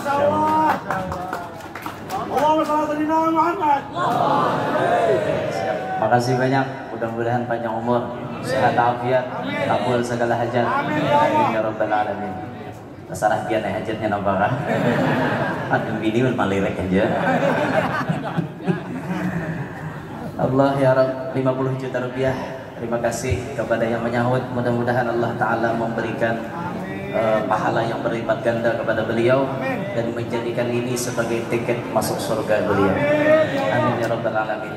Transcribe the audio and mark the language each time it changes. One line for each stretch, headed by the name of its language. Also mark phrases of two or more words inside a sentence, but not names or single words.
Indonesian: Makasih banyak. Mudah-mudahan panjang umur, sehat afiat, kabul segala hajat.
Arabic: آمين يا رب العالمين.
Indonesian: Masalah biar hajatnya nambah. Aduh ini malirek aja.
Arabic: الله يا رب,
Indonesian: 50 juta rupiah. Terima kasih kepada yang menyahut. Mudah-mudahan Allah Ta'ala memberikan pahala yang berlipat ganda kepada beliau dan menjadikan ini sebagai tiket masuk surga beliau.
Arabic: آمين يا رب العالمين.